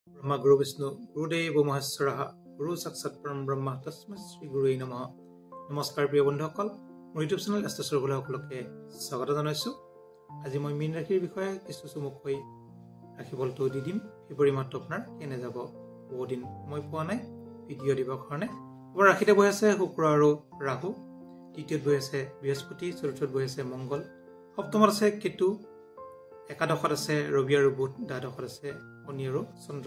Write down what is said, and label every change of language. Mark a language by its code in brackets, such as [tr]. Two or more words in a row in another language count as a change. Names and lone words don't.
[sa] ब्रह्मा गुरु विष्णु गुरुदेव महेश्वरः गुरु साक्षात् परम ब्रह्म तस्मै श्री गुरुवे नमः। [as] नमस्कार प्रिय बন্ধুসকল, মোৰ ইউটিউব চেনেল এষ্টেছৰ সকলোকে স্বাগত জনাইছোঁ। আজি মই মীন ৰাশিৰ বিষয়ে কিছু চমুকৈ ৰাশিফলটো দি দিম। ফেব্ৰুৱাৰী মাহটো আপোনাৰ কেনে যাব, বহু দিন সময় পোৱা নাই ভিডিঅ' দিবৰ কাৰণে। এবাৰ ৰাশিতে বহি আছে শুক্ৰ আৰু ৰাহু, তৃতীয়ত বহি আছে বৃহস্পতি, চতুৰ্থত বহি আছে মংগল, সপ্তমত আছে কেতু, একাদশত আছে ৰবি আৰু বুধ, দ্বাদশত আছে শনি আৰু চন্দ্ৰ।